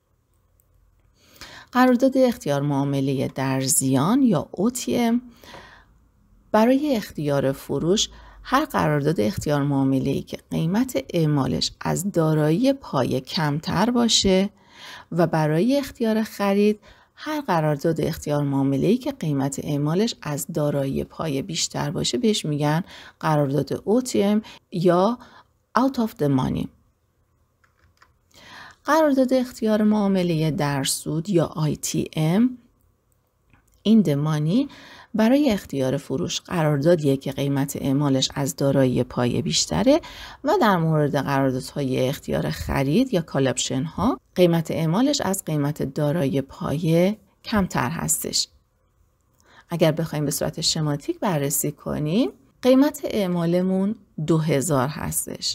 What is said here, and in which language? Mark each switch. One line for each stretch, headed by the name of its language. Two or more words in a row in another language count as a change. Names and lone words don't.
Persian: قرارداد اختیار معامله در زیان یا OTM برای اختیار فروش، هر قرارداد اختیار معامله‌ای که قیمت اعمالش از دارایی پایه کمتر باشه و برای اختیار خرید هر قرارداد اختیار معامله‌ای که قیمت اعمالش از دارایی پایه بیشتر باشه بهش میگن قرارداد OTM یا
English: out of the money.
Persian: قرارداد اختیار معامله در سود یا ITM
English: in the money
Persian: برای اختیار فروش قراردادیه که قیمت اعمالش از دارایی پایه بیشتره و در مورد قراردادهای اختیار خرید یا
English: call option
Persian: ها قیمت اعمالش از قیمت دارایی پایه کمتر هستش. اگر بخوایم به صورت شماتیک بررسی کنیم، قیمت اعمالمون 2000 هستش.